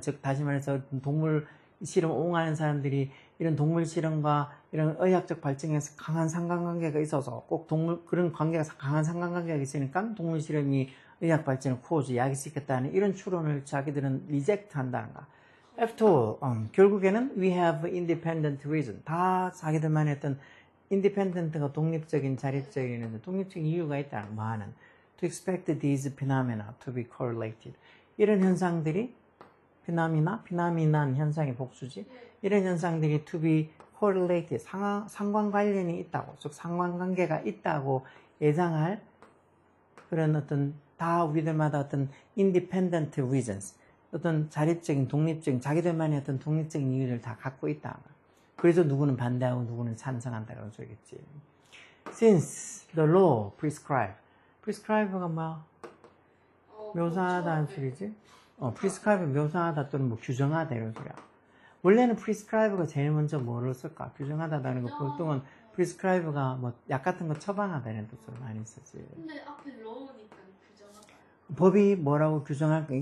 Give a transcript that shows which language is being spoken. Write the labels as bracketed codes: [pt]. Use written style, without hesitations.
[ko] 즉 다시 말해서 동물 실험 옹호하는 사람들이 이런 동물 실험과 이런 의학적 발전에서 강한 상관관계가 있어서 꼭 그런 관계가 강한 상관관계가 있으니까 동물 실험이 의학 발전을 cause 야기시켰다는 이런 추론을 자기들은 reject 한다는 거야. [en] After all, [ko] 결국에는 [en] we have independent reason. [ko] 다 자기들만의 어떤 independent가 독립적인 자립적인 독립적인 이유가 있다는 뭐 하는 [en] to expect these phenomena to be correlated. [ko] 이런 현상들이 phenomenon 현상의 복수지. 이런 현상들이 [en] to be correlated [ko] 상관 관련이 있다고, 즉 상관관계가 있다고 예상할 그런 어떤 다 우리들마다 어떤 [en] independent reasons, [ko] 어떤 자립적인 독립적인 자기들만의 어떤 독립적인 이유를 다 갖고 있다. 그래서 누구는 반대하고 누구는 찬성한다는 소리겠지. [en] Since the law prescribe가 뭐야? [ko] 묘사하다는 소리지? prescribe 묘사하다 또는 뭐 규정하다 이런 소리야. 원래는 prescribe가 제일 먼저 뭐를 쓸까? 규정하다라는 거 보통은 prescribe가 뭐 약 같은 거 처방하다 이런 뜻으로 많이 쓰지. 근데 앞에 law니까 규정하다. 법이 뭐라고 규정할까?